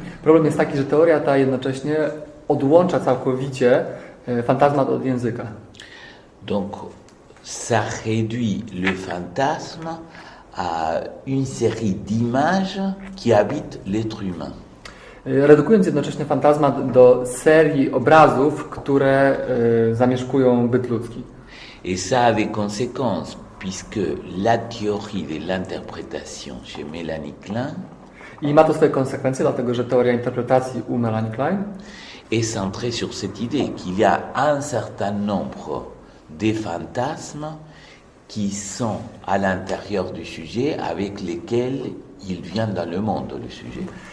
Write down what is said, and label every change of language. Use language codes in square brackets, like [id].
[pl] Problem jest taki, że teoria ta jednocześnie odłącza całkowicie fantazmat od języka. [fr] Donc, ça réduit le fantasme à une série d'images qui habitent l'être humain. [pl] Redukując jednocześnie fantazmat do serii obrazów, które zamieszkują byt ludzki. [fr] Et ça a des conséquences, puisque la théorie de l'interprétation chez Mélanie Klein [pl] I ma to swoje konsekwencje, dlatego że teoria interpretacji u Melanie Klein [fr] est centrée sur cette idée qu'il y a un certain nombre de fantasmes qui sont à l'intérieur du sujet avec lesquels il vient dans le monde, le sujet.